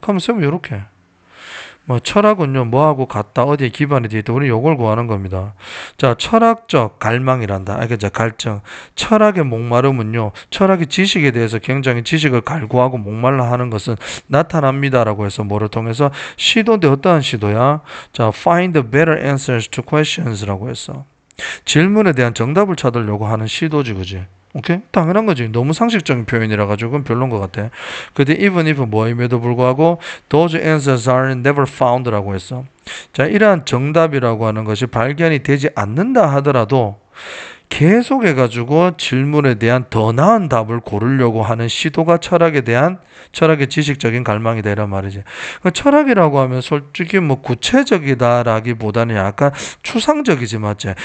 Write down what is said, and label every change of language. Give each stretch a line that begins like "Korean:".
Korean: 그러면 쓰면 이렇게 뭐 철학은요 뭐하고 같다 어디에 기반이 되어 있다 우리 요걸 구하는 겁니다. 자, 철학적 갈망이란다. 알겠죠? 갈증. 철학의 목마름은요 철학의 지식에 대해서 굉장히 지식을 갈구하고 목말라 하는 것은 나타납니다라고 해서 뭐를 통해서 시도인데 어떠한 시도야?
English: 자, find the better answers to questions라고 했어.
Korean: 질문에 대한 정답을 찾으려고 하는 시도지, 그지? 오케이? 당연한 거지. 너무 상식적인 표현이라 가지고 그건 별론 것 같아.
English: 근데 even if
Korean: 뭐임에도 불구하고
English: those answers are never found라고 했어.
Korean: 자, 이러한 정답이라고 하는 것이 발견이 되지 않는다 하더라도 계속 해가지고 질문에 대한 더 나은 답을 고르려고 하는 시도가 철학에 대한 철학의 지식적인 갈망이다 이란 말이지. 그러니까 철학이라고 하면 솔직히 뭐 구체적이다라기보다는 약간 추상적이지 맞지?